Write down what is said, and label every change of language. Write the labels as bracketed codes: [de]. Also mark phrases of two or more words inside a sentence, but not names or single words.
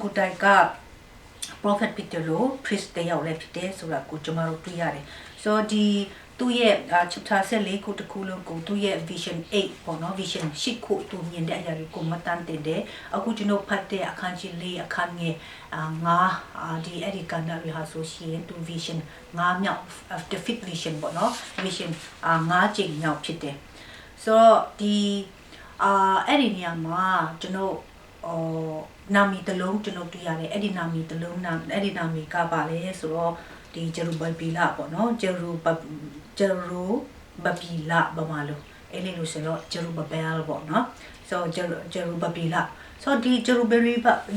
[my] ကိုတိုက်က prophet ဖြစ်တယ်လို့ priest တယောက်လည်းဖြစ်တယ်ဆိုတာကိုကျွန်တော်တို့တွေ့ရတယ် so ဒီသူရဲ့ chapter 14ခုတစ်ခုလုံးကိုသူရဲ့ vision 8ပေါ့နော် vision 8 ခုသူမြင်တဲ့အရာတွေကိုမတန်တင်တယ်အခုကျွန်တော်ဖတ်တဲ့အခန်းကြီး4အခန်းငယ်9ဒီအဲ့ဒီကဏ္ဍတွေဟာ ဆိုရှင်သူ vision 9မြောက် [en] the fifth vision [my] ပေါ့နော် vision 9ကြိမ်မြောက်ဖြစ်တယ် so ဒီအဲ့ဒီနေရာမှာကျွန်တော်နာမည်တစ်လုံးကျွန်တော်တွေ့ရတယ်အဲ့ဒီနာမည်တစ်လုံးအဲ့ဒီနာမည်ကပါလဲဆိုတော့ဒီဂျေရုဘဗီလပေါ့နော်ဂျေရုဘဗီလဘာမလို့အဲ့ဒီလို့ဆိုတော့ဂျေရုဘဘဲလ်ပေါ့နော် so ဂျေရုဘဗီလ so ဒီဂျေရုဘဗီလက